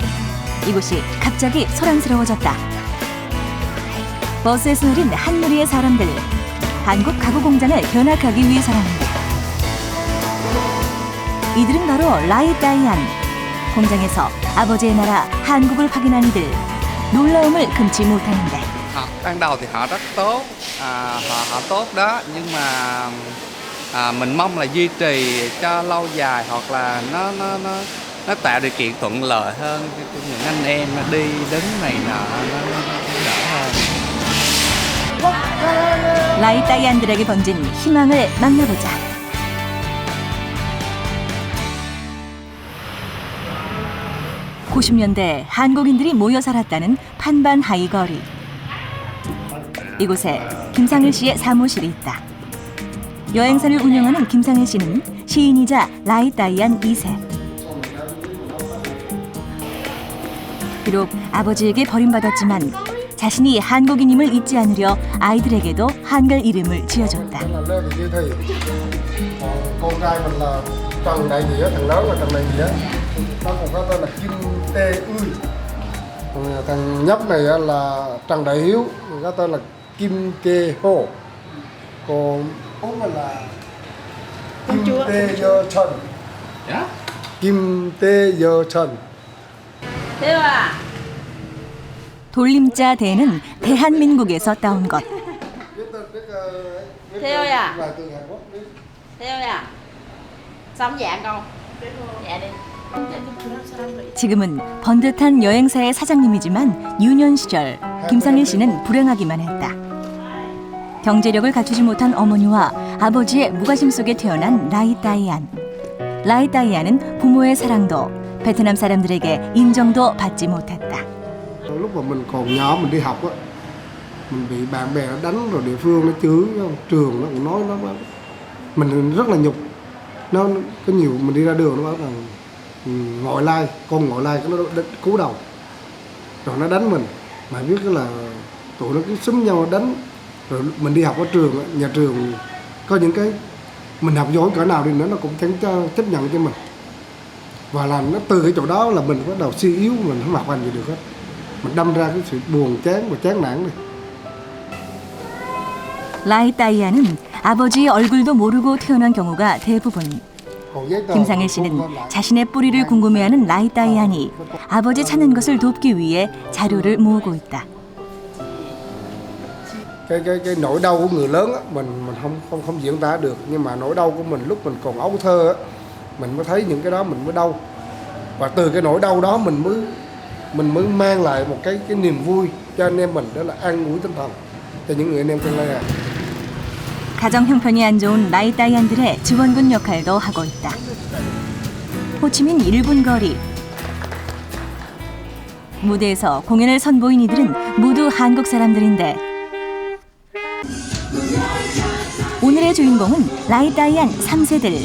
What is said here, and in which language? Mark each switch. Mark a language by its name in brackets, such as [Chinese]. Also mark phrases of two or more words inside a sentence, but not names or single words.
[Korean] 이곳이 갑자기 소란스러워졌다. 버스에서 내린 한 무리의 사람들. 한국 가구 공장을 견학하기 위해서랍니다. 이들은 바로 라이 따이안. 공장에서 아버지의 나라 한국을 확인한 이들. 놀라움을 금치 못하는데. [Vietnamese] Ban đầu thì họ rất tốt, họ tốt đó, nhưng mà mình mong là duy trì cho lâu dài hoặc là nó tạo điều kiện thuận lợi hơn cho những anh em đi đứng này nọ nó đỡ hơn. [Korean] 라이 따이안들에게 번진 희망을 만나보자. (90년대) 한국인들이 모여 살았다는 판반하이 거리. 이곳에 김상일 씨의 사무실이 있다. 여행사를 운영하는 김상일 씨는 시인이자 라이 따이안 2세. 비록 아버지에게 버림받았지만 자신이 한국인임을 잊지 않으려 아이들에게도 한글 이름을 지어줬다. [Vietnamese] Con trai mình là Trần Đại Nghĩa, thằng lớn là Trần Đại Nghĩa. Nó còn có tên là Kim Tê Ươi. Thằng nhóc này là Trần Đại Hiếu, người ta tên là Kim Kê Hồ. Còn bố mình là Kim Tê Dơ Trần. Kim Tê Dơ Trần. [Korean] 태호야. 돌림자 대는 대한민국에서 따온 것. [Vietnamese] Theo à? Xong dạng con. Dạ đi. [Korean] 지금은 번듯한 여행사의 사장님이지만 유년 시절 김상일 씨는 불행하기만 했다. 경제력을 갖추지 못한 어머니와 아버지의 무관심 속에 태어난 라이따이안. 라이따이안은 부모의 사랑도 베트남 사람들에게 인정도 받지 못했다. [Vietnamese] Lúc mà mình còn nhỏ mình đi học á, mình bị bạn bè nó đánh rồi địa phương nó chửi, trường nó cũng nói nó mình rất là nhục. Nó có nhiều mình đi ra đường nó bảo rằng ngoại lai, con ngoại lai nó cú đầu. Rồi nó đánh mình. Mà biết là tụi nó cứ xúm nhau đánh. Rồi mình đi học ở trường, nhà trường có những cái mình học giỏi cỡ nào đi nữa nó cũng chẳng chấp nhận cho mình. Và làm nó từ cái chỗ đó là mình bắt đầu suy yếu, mình không học hành gì được hết. Mình đâm ra cái sự buồn chán và chán nản này. [Korean] 라이따이안은 아버지의 얼굴도 모르고 태어난 경우가 대부분. 김상일 씨는 자신의 뿌리를 궁금해하는 라이따이안이 아버지 찾는 것을 돕기 위해 자료를 모으고 있다. [Vietnamese] Cái nỗi đau của người lớn á, mình không diễn tả được, nhưng mà nỗi đau của mình lúc mình còn ấu thơ á, mình mới thấy những cái đó mình mới đau. Và từ cái nỗi đau đó mình mới mang lại một cái niềm vui cho anh em mình, đó là an ủi tinh thần cho những người anh em tương lai. [Korean] 가정 형편이 안 좋은 라이따이안들의 지원군 역할도 하고 있다. 호치민 1분 거리. 무대에서 공연을 선보인 이들은 모두 한국 사람들인데 오늘의 주인공은 라이따이안 3세들.